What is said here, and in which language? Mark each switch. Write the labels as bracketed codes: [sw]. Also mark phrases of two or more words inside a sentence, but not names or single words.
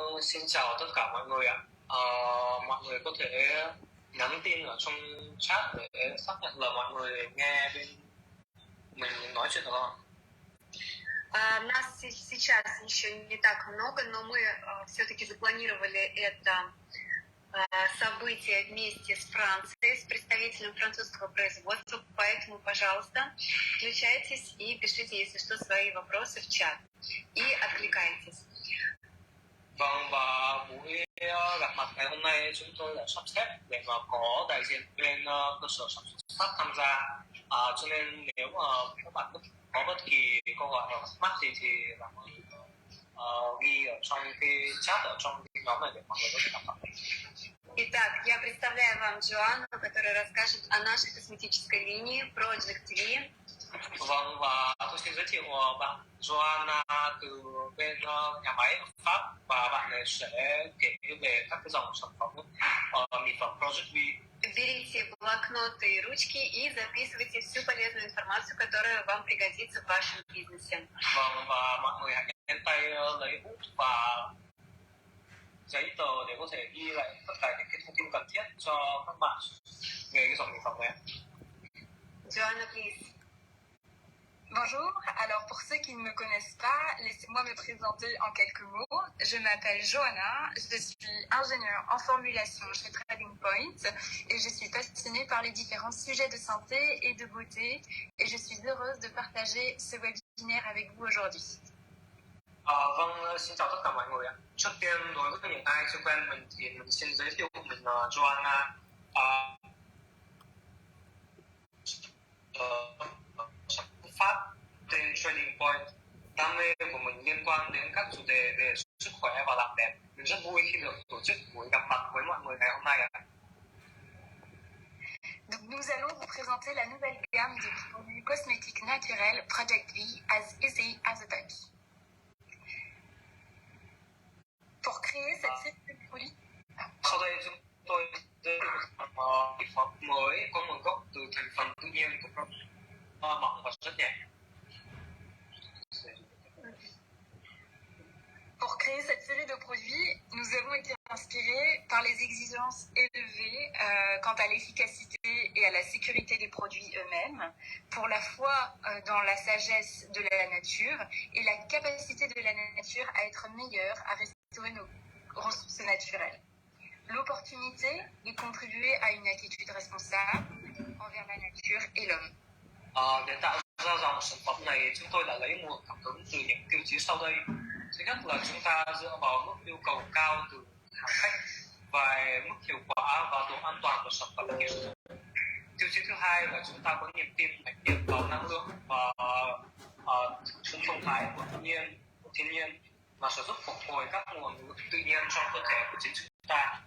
[vi] Xin chào tất cả mọi người ạ. Mọi người có thể nhắn tin ở trong chat để xác nhận là mọi người nghe bên mình nói chuyện được không? [ru] Нас сейчас еще не так много, но мы все-таки запланировали это событие вместе с Францией, с представителем французского производства, поэтому, пожалуйста, включайтесь и пишите, если что, свои vопросы в чат и откликайтесь. [vi] Vâng, và buổi gặp mặt ngày hôm nay chúng tôi đã sắp xếp để mà có đại diện bên cơ sở sản xuất sắt tham gia. Cho nên nếu mà các bạn có bất kỳ câu hỏi hoặc thắc mắc gì thì bạn ghi ở trong cái chat ở trong cái nhóm này để mọi người có thể gặp mặt mình. [ru] Итак, я представляю вам Джоанну, которая расскажет о нашей косметической линии Project V. [vi] Vâng, và tôi xin giới thiệu bạn Joanna từ bên nhà máy ở Pháp, và bạn ấy sẽ kể về các cái dòng sản phẩm mỹ phẩm Project V. [ru] Берите блокноты и ручки и записывайте всю полезную информацию, которая вам пригодится в вашем бизнесе. [vi] Vâng, và mọi người hãy nhanh tay lấy bút và giấy tờ để có thể ghi lại tất cả những cái thông tin cần thiết cho các bạn về cái dòng mỹ phẩm này. [en] Joanna, please. [fr] Bonjour, alors pour ceux qui ne me connaissent pas, laissez-moi me présenter en quelques mots. Je m'appelle Johanna, je suis ingénieure en formulation chez Trading Point et je suis passionnée par les différents sujets de santé et de beauté et je suis heureuse de partager ce webinaire avec vous aujourd'hui. [vi] Vâng, xin chào tất cả mọi người ạ. Trước tiên đối với những ai chưa quen mình thì mình xin giới thiệu mình là Joanna. Pháp trên Trading Point. Đam mê của mình liên quan đến các chủ đề về sức khỏe và làm đẹp. Mình rất vui khi được tổ chức buổi gặp mặt với mọi người ngày hôm nay ạ. [fr] Donc nous allons vous présenter la nouvelle gamme de produits cosmétiques naturels Project V [en] as easy as a touch. [fr] Pour créer cette série de produits. [vi] Sau đây chúng tôi giới thiệu sản phẩm mới có nguồn gốc từ thành phần tự nhiên của product. Mỏng và rất nhẹ. [fr] Pour créer cette série de produits, nous avons été inspirés par les exigences élevées quant à l'efficacité et à la sécurité des produits eux-mêmes, pour la foi dans la sagesse de la nature et la capacité de la nature à être meilleure, à restaurer nos ressources naturelles. L'opportunité de contribuer à une attitude responsable envers la nature et l'homme. [vi] Để tạo ra dòng sản phẩm này, chúng tôi đã lấy nguồn cảm hứng từ những tiêu chí sau đây. Thứ nhất là chúng ta dựa vào mức yêu cầu cao từ hành khách về mức hiệu quả và độ an toàn của sản phẩm khi sử dụng. Tiêu chí thứ hai là chúng ta có niềm tin mãnh liệt vào năng lượng và sự thông thái của thiên nhiên mà sẽ giúp phục hồi các nguồn lực tự nhiên trong cơ thể của chính chúng ta.